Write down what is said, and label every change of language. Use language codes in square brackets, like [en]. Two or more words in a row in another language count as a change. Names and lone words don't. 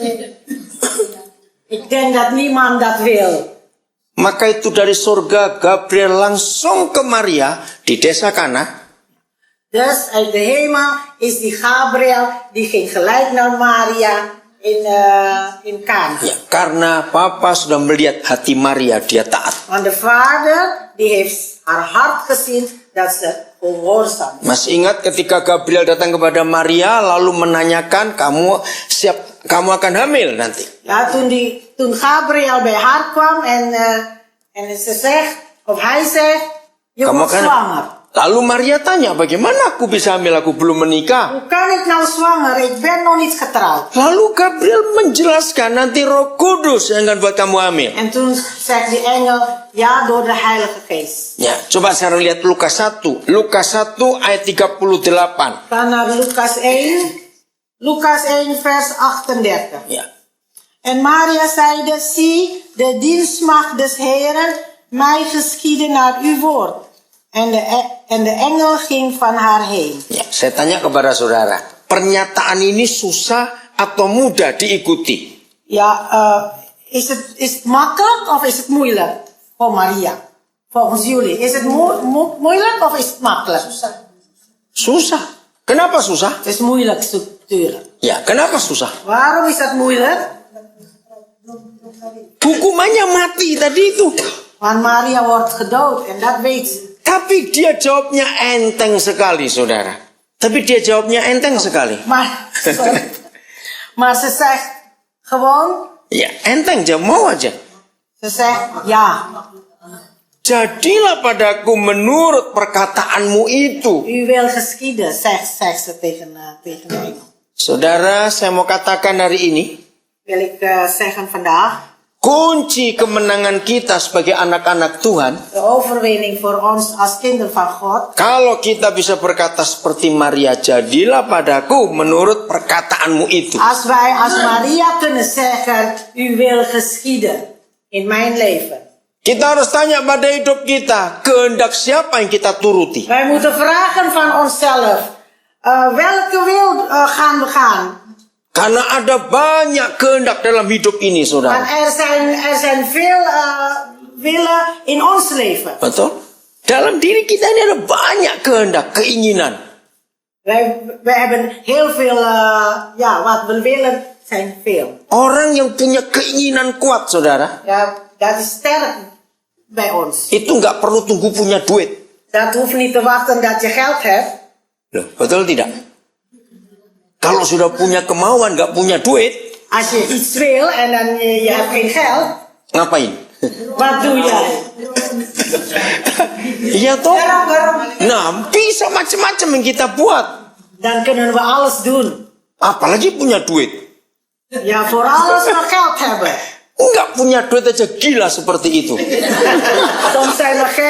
[nl] Ik denk dat niemand dat wil. [id] Maka itu dari surga Gabriel langsung ke Maria di desa Kana. [nl] Dus uit de hemel is die Gabriel, die ging gelijk naar Maria in Kana. [id] Ya, karena Papa sudah melihat hati Maria, dia taat. [nl] Want de vader, die heeft haar hart gezien dat ze gehoorzaam is. [id] Masih ingat ketika Gabriel datang kepada Maria lalu menanyakan, kamu akan hamil nanti. [nl] Ja, toen Gabriel bij haar kwam en ze zegt, of hij zegt, je [id] Kamu [nl] wordt [id] akan. [nl] zwanger. [id] Lalu Maria tanya, bagaimana aku bisa hamil? Aku belum menikah. [nl] Hoe kan ik nou zwanger? Ik ben nog niet getrouwd. [id] Lalu Gabriel menjelaskan, nanti Roh Kudus yang akan buat kamu hamil. [nl] En toen zegt die engel, ja, door de Heilige Geest. [id] Ya, coba sekarang lihat Lukas 1. Lukas 1 ayat 38. [nl] Ga naar Lucas 1. Lucas 1 vers 38. [id] Ya. [nl] En Maria zeide, zie, de dienstmaagd des Heren, mij geschieden naar uw woord. En de engel ging van haar heen. [id] Ya, saya tanya kepada saudara, pernyataan ini susah atau mudah diikuti? [nl] Ja, is het makkelijk of is het moeilijk voor Maria? Volgens jullie, is het moeilijk of is het makkelijk? [id] Susah. Kenapa susah? [nl] Het is moeilijk natuurlijk. [id] Ya, kenapa susah? [nl] Waarom is dat moeilijk? [id] Hukumannya mati tadi itu. [nl] Want Maria wordt gedood en dat weet ze. [id] Tapi dia jawabnya enteng sekali, saudara. Tapi dia jawabnya enteng sekali. [nl] Maar ze zegt gewoon. [id] Ya, enteng aja, mau aja. [nl] Ze zegt ja. [id] Jadilah padaku menurut perkataanmu itu. [nl] U wil geschieden, zegt ze tegen de engel. [id] Saudara, saya mau katakan hari ini. [nl] Wil ik zeggen vandaag. [id] Kunci kemenangan kita sebagai anak-anak Tuhan. [nl] De overwinning voor ons als kinderen van God. [id] Kalau kita bisa berkata seperti Maria, jadilah padaku menurut perkataanmu itu. [nl] Als wij als Maria kunnen zeggen, u wil geschieden in mijn leven. [id] Kita harus tanya pada hidup kita, kehendak siapa yang kita turuti? [nl] Wij moeten vragen van onszelf, welke wil gaan we gaan? [id] Karena ada banyak kehendak dalam hidup ini, saudara. [nl] Want er zijn veel willen in ons leven. [id] Betul? Dalam diri kita ini ada banyak kehendak, keinginan. [nl] Wij hebben heel veel, wat we willen zijn veel. [id] Orang yang punya keinginan kuat, saudara. [nl] Ja, dat is sterk bij ons. [id] Itu nggak perlu tunggu punya duit. [nl] Dat hoeft niet te wachten dat je geld hebt. [id] Loh, betul tidak? Kalau sudah punya kemauan, nggak punya duit. [nl] Als je iets wil en dan je hebt geen geld. [id] Ngapain? [nl] Wat doe jij? [id] Iya toh? Nah, bisa macam-macam yang kita buat. [nl] Dan kunnen we alles doen. [id] Apalagi punya duit. [nl] Ja, voor alles nog geld hebben. [id] Nggak punya duit aja gila seperti itu. [nl] Soms zijn we gek.